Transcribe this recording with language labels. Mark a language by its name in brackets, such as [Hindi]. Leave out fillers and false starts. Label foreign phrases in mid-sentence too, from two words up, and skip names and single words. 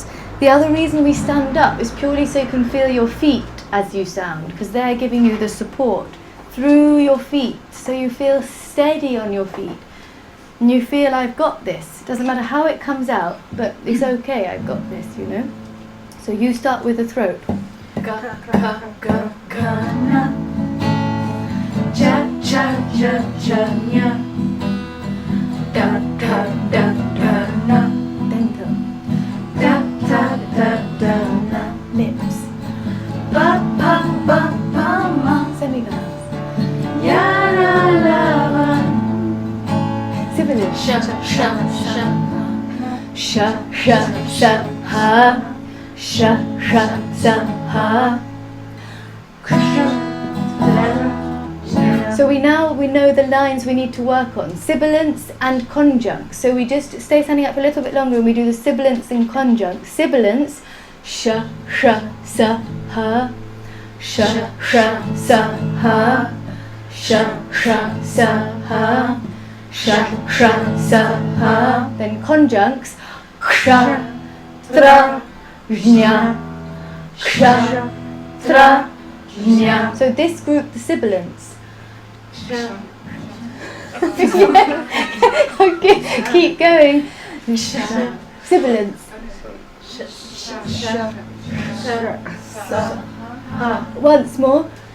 [English] The other reason we stand up is purely so you can feel your feet as you sound, because they're giving you the support through your feet, so you feel steady on your feet. And you feel, I've got this. It doesn't matter how it comes out, but it's okay, I've got this, you know. So you start with the throat. Ga ga ga ga na. Cha cha ja ja nya. Da da da da na. Dental. Da da da da na. Lips. Ba ba ba ba ma. Semivowels. Ya la la ba. Sibilants. Sha sha sha. Sha sha sha ha. Sha sha sha ha. So we know the lines we need to work on, sibilants and conjuncts. So we just stay standing up a little bit longer and we do the sibilants and conjuncts. Sibilants, sh, sa, ha, sh, sa, ha, sh, sa, ha, sh, sa, ha. Then conjuncts, ksha, tra, jna, ksha, tra, jna. So this group, the sibilants. Okay, keep going. Sibilants. Once more.